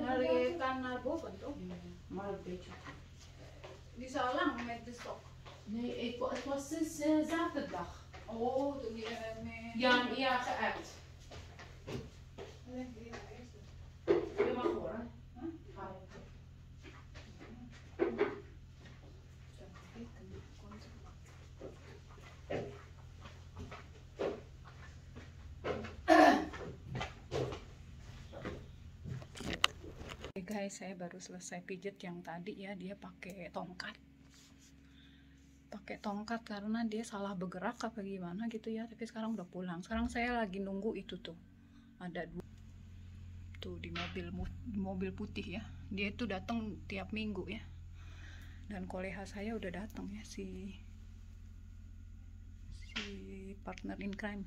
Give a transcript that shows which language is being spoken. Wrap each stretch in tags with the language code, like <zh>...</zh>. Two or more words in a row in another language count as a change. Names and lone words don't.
<nl>Maar je kan naar boven toch? Ja, maar een beetje. Die is al lang met de stok. Nee, het was sinds zaterdag. Oh, toen je met... Ja, geappt. Je mag horen. Ga je.</nl> <id>Guys, saya baru selesai pijet yang tadi ya. Dia pakai tongkat karena dia salah bergerak apa gimana gitu ya. Tapi sekarang udah pulang. Sekarang saya lagi nunggu itu tuh, ada 2 tuh di mobil putih ya. Dia itu datang tiap minggu ya. Dan koleha saya udah datang ya, si</id> <en>partner in crime.</en>